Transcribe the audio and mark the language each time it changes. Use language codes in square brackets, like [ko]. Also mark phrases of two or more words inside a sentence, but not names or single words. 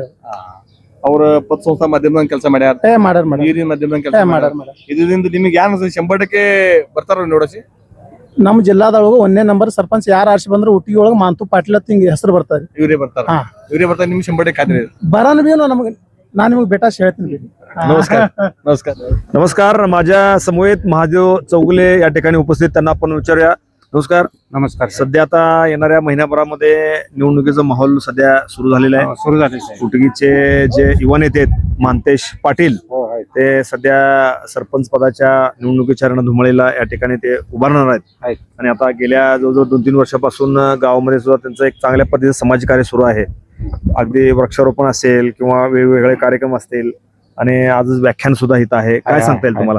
[kn] ಅವ್ರ ಪತ್ಸಂಸ್ಥಾ ಮಾಧ್ಯಮದಾಗ ಕೆಲಸ ಮಾಡ್ಯಾರ ನೀರಿನ ಮಾಧ್ಯಮದಾಗ ಕೆಲಸ ಮಾಡ್ಯಾರ ಇದರಿಂದ ನಿಮ್ಗೆ ಯಾರು 100% ಬರ್ತಾರ ನೋಡಸಿ ನಮ್ಮ ಜಿಲ್ಲಾದೊಳಗ 1ನೇ ನಂಬರ್ ಸರ್ಪಂಚ್ ಯಾರು ಆರ್ಸಿ ಬಂದ್ರೆ ಉಟ್ಟಿಗೆ ಒಳಗ ಮಾಂತು ಪಾಟೀಲ್ ಅಂತ ಹಿಂಗ ಹೆಸರು ಬರ್ತಾರೆ ಇವರೇ ಬರ್ತಾರ ನಿಮ್ಗೆ 100% ಖಾತ್ರಿ ಬರಾನ ಬಿ ನಮ್ಗೆ ನಾನು ನಿಮ್ಗೆ बेटा ಹೇಳ್ತೀನಿ [mr] नमस्कार माझ्या समवेत महादेव चौगुले या ठिकाणी उपस्थित त्यांना आपण विचारूया नमस्कार सध्या आता येणाऱ्या महिन्याभरामध्ये निवडणुकीचा माहोल सध्या सुरू झालेला आहे उटगीचे जे युवा नेते आहेत मानतेश पाटील ते सध्या सरपंच पदाच्या निवडणुकीच्या रणधुमाळीला या ठिकाणी ते उभारणार आहेत आणि आता गेल्या जवळजवळ 2-3 वर्षापासून गावामध्ये सुद्धा त्यांचं एक चांगल्या पद्धतीचं समाजकार्य सुरू आहे अगदी वृक्षारोपण असेल किंवा वेगवेगळे कार्यक्रम असतील आणि आज व्याख्यान सुद्धा इथं आहे. काय सांगता येईल तुम्हाला?